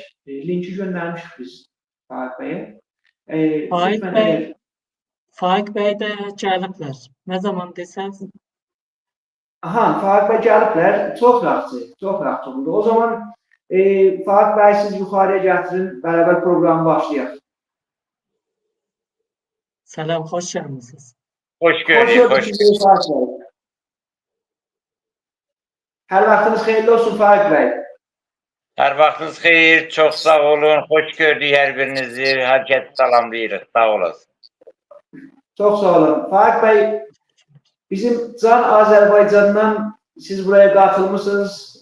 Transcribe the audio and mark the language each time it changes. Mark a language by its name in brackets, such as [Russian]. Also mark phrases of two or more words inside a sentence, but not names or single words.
[Azerbaijani] Linki göndərmişik biz Faiq bəyə. Faiq bəy də gəliblər. Nə zaman desəz? Aha, Faiq bəy gəliblər. Çox yaxşı, çox yaxşı oldu. O zaman Faiq bəy siz yuxarıya gətirin, bərabər programı başlayaq. [Turkish] Selam, hoş geldiniz. [Azerbaijani] Hoş gördük. Hər vaxtınız xeyirli olsun Faiq bəy. Hər vaxtınız xeyir, çox sağ olun. Hoş gördük hər birinizi. Hər kəsi salamlayırıq. Sağ olasın. Çox sağ olun. Faiq bəy, bizim Can Azərbaycandan siz buraya qatılmışsınız.